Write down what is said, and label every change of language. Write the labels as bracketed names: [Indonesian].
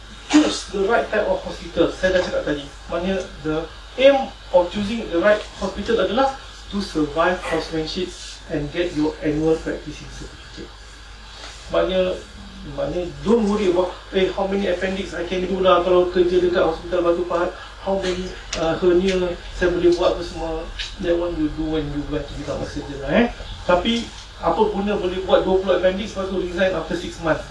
[English] Choose the right type of hospital. [Malay] Saya dah cakap tadi. [English] Maknanya the aim of choosing the right hospital adalah to survive housemanship and get your annual practicing certificate. Maknanya don't worry about how many appendix I can do lah [Malay] kalau kerja dekat hospital Batu Pahat. How many hernia saya boleh buat apa semua. [English] That one you do when you want to become a surgeon lah. [Malay] Tapi apa guna boleh buat 20 appendix lepas tu [English] resign after 6 months.